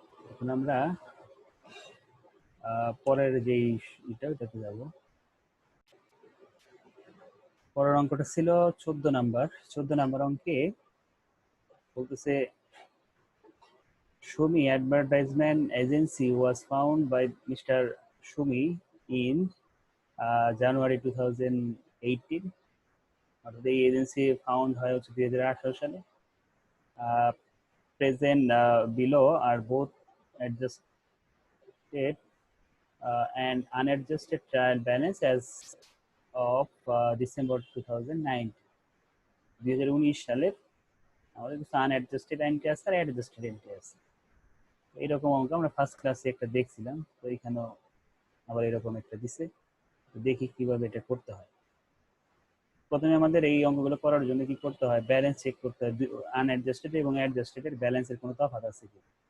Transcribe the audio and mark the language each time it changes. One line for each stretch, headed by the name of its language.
Bangla: এখন আমরা পরের যেই ওটাতে যাব। পরের অঙ্কটা ছিল 14 নাম্বার। 14 নাম্বার অঙ্কে বলতেছে
English: Shumi advertisement agency was found by Mr. Shumi in January 2018.
Bangla: অর্থাৎ এই এজেন্সি ফাউন্ড হয় হচ্ছে 2018 সালে।
English: Present below are both adjusted and unadjusted trial balance as of December 2009.
Bangla: 2019 সালের আমাদের কিছু আনঅ্যাডজাস্টেড এন্ট্রি আছে আর অ্যাডজাস্টেড এন্ট্রি আছে। এইরকম অঙ্ক আমরা ফার্স্ট ক্লাসে একটা দেখছিলাম, তো এখানেও আবার এরকম একটা দিছে। তো দেখি কিভাবে এটা করতে হয়। প্রথমে আমাদের এই অঙ্কগুলো করার জন্য কি করতে হয়, ব্যালেন্স চেক করতে হয় আনঅ্যাডজাস্টেড এবং অ্যাডজাস্টেড ব্যালেন্সের কোনো তফাৎ আছে কি।